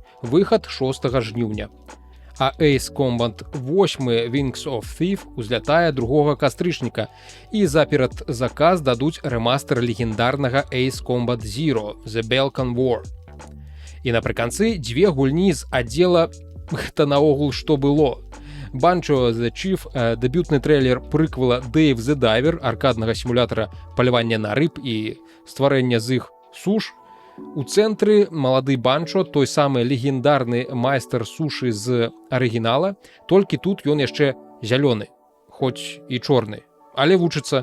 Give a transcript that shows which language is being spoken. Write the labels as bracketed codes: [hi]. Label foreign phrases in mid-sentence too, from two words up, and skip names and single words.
[be] Выхад 6 жніўня. А Ace Combat 8 Wings of Thief узлятае 2 кастрычніка, і за перадзаказ дадуць рэмастер легендарнага Ace Combat Zero The Balkan War. І напрыканцы дзве гульні з аддзела «Гэта наогул што было». Banjo the Chief, дэбютны трэйлер прыквела Dave the Diver, аркаднага сімулятара палявання на рыб і стварэння з іх суш. У цэнтры малады Банчо, той самы легендарны майстар сушы з арыгінала, толькі тут ён яшчэ зялёны, хоць і чорны, але вучыцца.